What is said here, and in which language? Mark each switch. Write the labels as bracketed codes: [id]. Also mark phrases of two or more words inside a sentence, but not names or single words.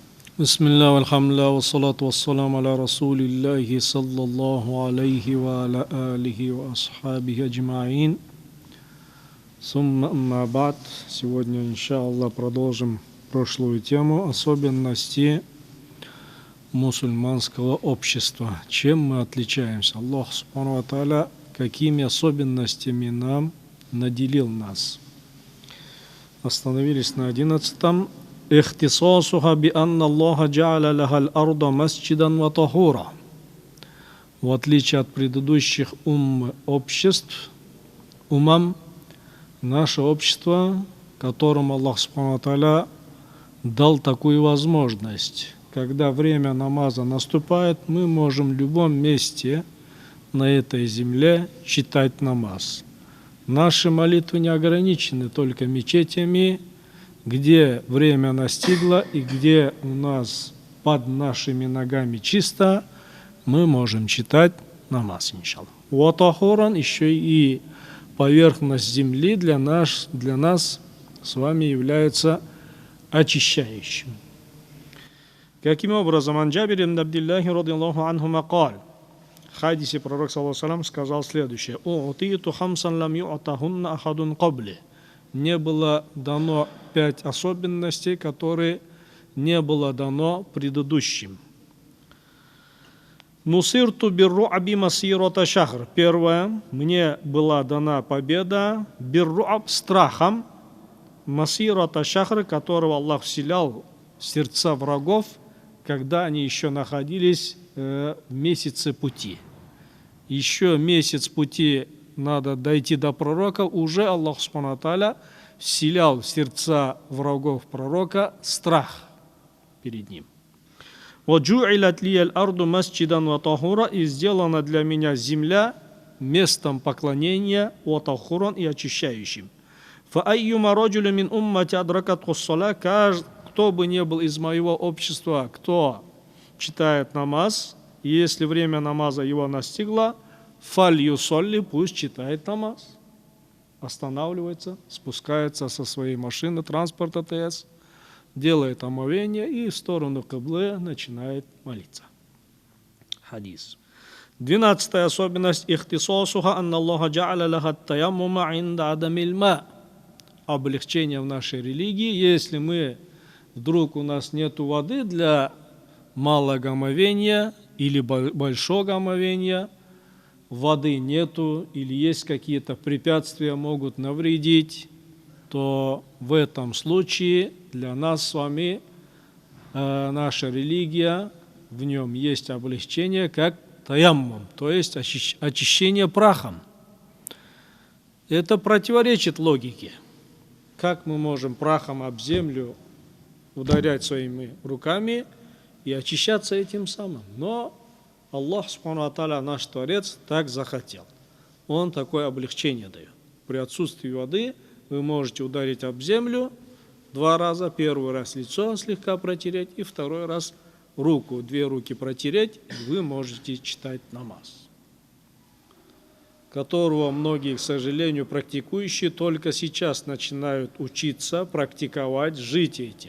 [ar] بسم الله، والحمد لله، والصلاة والسلام على رسول الله، صلى الله عليه وعلى آله وأصحابه أجمعين. ثم أما بعد. [ru] Сегодня, [ar] إن شاء الله, [ru] продолжим прошлую тему особенности мусульманского общества. Чем мы отличаемся? [ar] الله سبحانه وتعالى [ru] какими особенностями нам наделил нас. Остановились на 11-м. [ar] اختصاصها بأن الله جعل لها الأرض مسجدا وطهورا. [ru] В отличие от предыдущих обществ, наше общество, которому [ar] الله سبحانه وتعالى [ru] дал такую возможность. Когда время намаза наступает, мы можем в любом месте на этой земле читать намаз. Наши молитвы не ограничены только мечетями, где время настигло и где у нас под нашими ногами чисто, мы можем читать намаз, [ar] إن شاء الله. [ru] Ватахуран, еще и поверхность земли для нас с вами является очищающим. Каким образом? [ar] عن جابر بن عبد الله رضي الله عنهما قال. [ru] В хадисе пророк [ar] صلى الله عليه وسلم [ru] сказал следующее: [ar] «أوتيت خمسا لم يعطهن أحد قبلي». [ru] Не было дано 5 особенностей, которые не было дано предыдущим. [ar] نصرت بالرعب مسيرة شهر. [ru] Первое, мне была дана победа бирру'аб, страхом, [ar] مسيرة شهر, [ru] которого Аллах вселял в сердца врагов, когда они еще находились в месяце пути. Еще месяц пути надо дойти до пророка, уже [ar] الله سبحانه وتعالى [ru] вселял в сердца врагов пророка страх перед ним. [ar] «وجعلت لي الأرض مسجدا وطهورا», [ru] и сделана для меня земля местом поклонения [ar] وطهورا, [ru] и очищающим. [ar] «فأيما رجل من أمتي أدركته الصلاة», [ru] кто бы не был из моего общества, кто читает намаз, если время намаза его настигло, [ar] فليصل, [ru] пусть читает намаз. Останавливается, спускается со своей машины, транспорта ТС, делает омовение и в сторону киблы начинает молиться. Хадис. [ar] 12-я особенность اختصاصها أن الله جعل لها التيمم عند عدم الماء. [ru] Облегчение в нашей религии, если вдруг у нас нету воды для малого омовения или большого омовения, воды нету или есть какие-то препятствия, могут навредить, то в этом случае для нас с вами наша религия, в нем есть облегчение, как таяммум, то есть очищение прахом. Это противоречит логике. Как мы можем прахом об землю ударять своими руками и очищаться этим самым? [ar] Но الله سبحانه وتعالى, [ru] наш Творец, так захотел. Он такое облегчение дает. При отсутствии воды вы можете ударить об землю 2 раза. Первый раз лицо слегка протереть, и второй раз руку, 2 руки протереть, и вы можете читать намаз, которого многие, к сожалению, практикующие только сейчас начинают учиться, практиковать, жить этим.